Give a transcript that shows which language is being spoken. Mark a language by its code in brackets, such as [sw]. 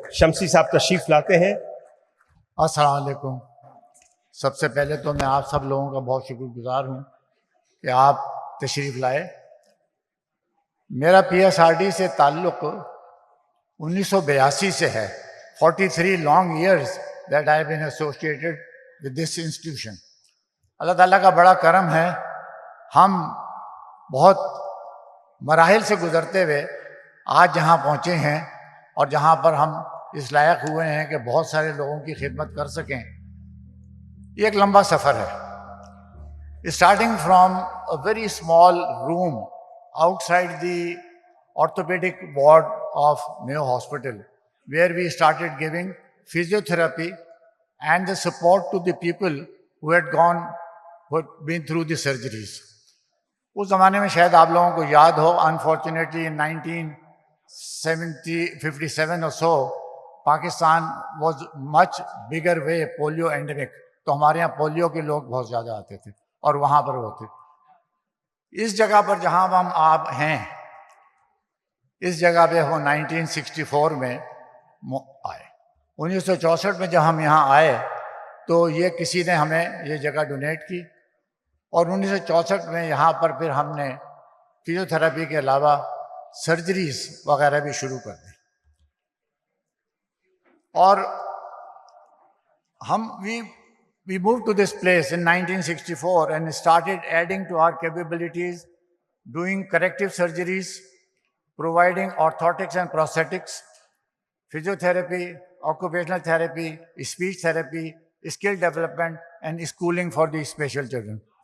[ur] شمسی صاحب تشریف لاتے ہیں. السلام علیکم. سب سے پہلے تو میں آپ سب لوگوں کا بہت شکر گزار ہوں کہ آپ تشریف لائے. میرا PSRD سے تعلق 1982 سے ہے. [en] 43 long years that I have been associated with this institution. [ur] اللہ تعالیٰ کا بڑا کرم ہے، ہم بہت مراحل سے گزرتے ہوئے آج جہاں پہنچے ہیں اور جہاں پر ہم اس لائق ہوئے ہیں کہ بہت سارے لوگوں کی خدمت کر سکیں. یہ ایک لمبا سفر ہے. [en] Starting from a very small room outside the orthopedic ward of Mayo Hospital, where we started giving physiotherapy and the support to the people who had been through the surgeries. [ur] اس زمانے میں شاید آپ لوگوں کو یاد ہو، [en] unfortunately in 1957 or so, Pakistan was much bigger way polio endemic. [ur] تو ہمارے یہاں پولیو کے لوگ بہت زیادہ آتے تھے اور وہاں پر وہ تھے. اس جگہ پر جہاں ہم آپ ہیں، اس جگہ پہ وہ 1964 میں آئے. 1964 میں جب ہم یہاں آئے تو یہ کسی نے ہمیں یہ جگہ ڈونیٹ کی، اور 1964 میں یہاں پر پھر ہم نے فزیوتھراپی کے علاوہ سرجریز وغیرہ بھی شروع کر دی. اور ہم [en] we moved to this place in 1964 and started adding to our capabilities, doing corrective surgeries, providing orthotics and prosthetics, physiotherapy, occupational therapy, speech therapy, skill development, and schooling for the special children.